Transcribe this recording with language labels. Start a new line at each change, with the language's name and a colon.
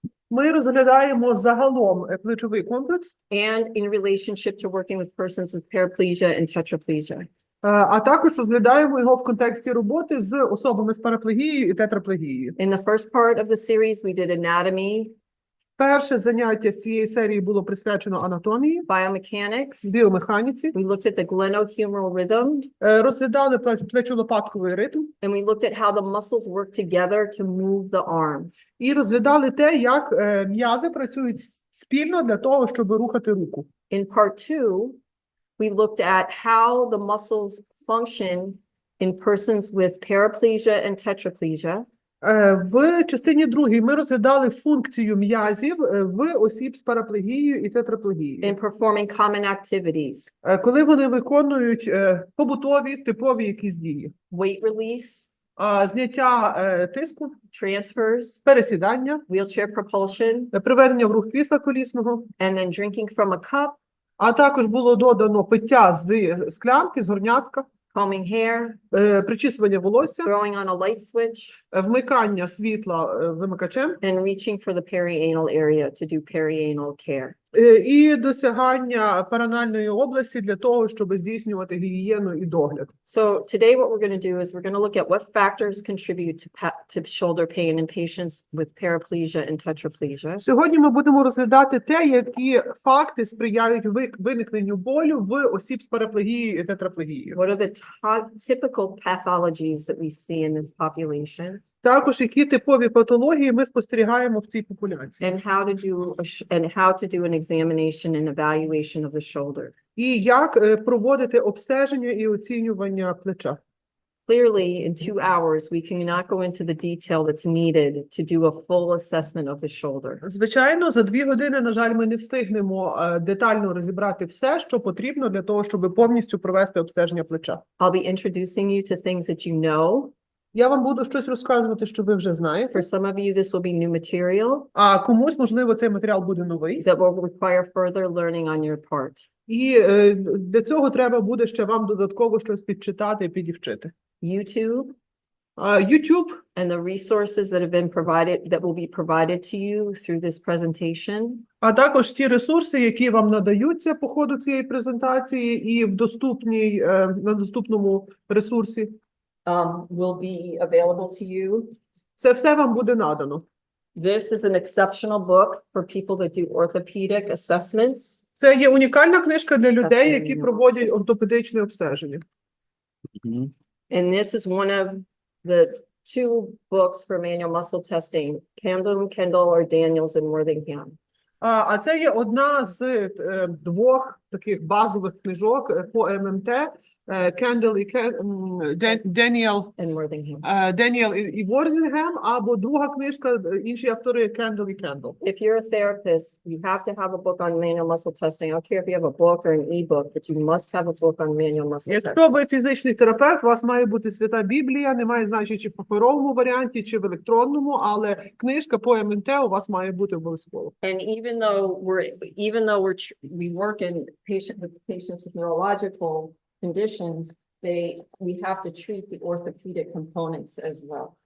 Ukrainian: Ми розглядаємо загалом плечовий комплекс.
English: And in relationship to working with persons with paraplegia and tetraplegia.
Ukrainian: А також розглядаємо його в контексті роботи з особами з параплегією і тетраплегією.
English: In the first part of the series, we did anatomy.
Ukrainian: Перше заняття з цієї серії було присвячено анатомії,
English: Biomechanics.
Ukrainian: біомеханіці.
English: We looked at the glenohumeral rhythm.
Ukrainian: Розглядали плечолопатковий ритм.
English: And we looked at how the muscles work together to move the arm.
Ukrainian: І розглядали те, як м'язи працюють спільно для того, щоб рухати руку.
English: In part 2, we looked at how the muscles function in persons with paraplegia and tetraplegia.
Ukrainian: В частині другій ми розглядали функцію м'язів в осіб з параплегією і тетраплегією.
English: In performing common activities.
Ukrainian: Коли вони виконують побутові, типові якісь дії.
English: Weight release.
Ukrainian: Зняття тиску.
English: Transfers.
Ukrainian: Пересідання.
English: Wheelchair propulsion.
Ukrainian: Приведення в рух крісла колісного.
English: And then drinking from a cup.
Ukrainian: А також було додано пиття з склянки, з горнятка.
English: Combing hair.
Ukrainian: Причісування волосся.
English: Throwing on a light switch.
Ukrainian: Вмикання світла вимикачем.
English: And reaching for the perianal area to do perianal care.
Ukrainian: І досягання перинальної області для того, щоб здійснювати гігієну і догляд.
English: So today what we're going to do is we're going to look at what factors contribute to shoulder pain in patients with paraplegia and tetraplegia.
Ukrainian: Сьогодні ми будемо розглядати те, які факти сприяють виникненню болю в осіб з параплегією і тетраплегією.
English: What are the typical pathologies that we see in this population?
Ukrainian: Також які типові патології ми спостерігаємо в цій популяції.
English: And how to do an examination and evaluation of the shoulder.
Ukrainian: І як проводити обстеження і оцінювання плеча.
English: Clearly, in 2 hours, we cannot go into the detail that's needed to do a full assessment of the shoulder.
Ukrainian: Звичайно, за 2 години, на жаль, ми не встигнемо детально розібрати все, що потрібно для того, щоб повністю провести обстеження плеча.
English: I'll be introducing you to things that you know.
Ukrainian: Я вам буду щось розказувати, що ви вже знаєте.
English: For some of you, this will be new material.
Ukrainian: А комусь, можливо, цей матеріал буде новий.
English: That will require further learning on your part.
Ukrainian: І для цього треба буде ще вам додатково щось підчитати і підівчити.
English: YouTube. YouTube. And the resources that have been provided, that will be provided to you through this presentation.
Ukrainian: А також ті ресурси, які вам надаються по ходу цієї презентації і в на доступному ресурсі.
English: Will be available to you.
Ukrainian: Це все вам буде надано.
English: This is an exceptional book for people that do orthopedic assessments.
Ukrainian: Це є унікальна книжка для людей, які проводять ортопедичне обстеження.
English: And this is one of the 2 books for manual muscle testing, Kendall or Daniels and Worthingham.
Ukrainian: А це є одна з 2 таких базових книжок по ММТ, Carroll і Daniel і Worthingham, або друга книжка, інші автори Carroll і Carroll.
English: If you're a therapist, you have to have a book on manual muscle testing. I don't care if you have a book or an e-book, but you must have a book on manual muscle testing.
Ukrainian: Якщо ви фізичний терапевт, у вас має бути Свята Біблія, немає значення, чи в паперовому варіанті, чи в електронному, але книжка по ММТ у вас має бути обов'язково.
English: And even though we work in patients with neurological conditions, we have to treat the orthopedic components as well.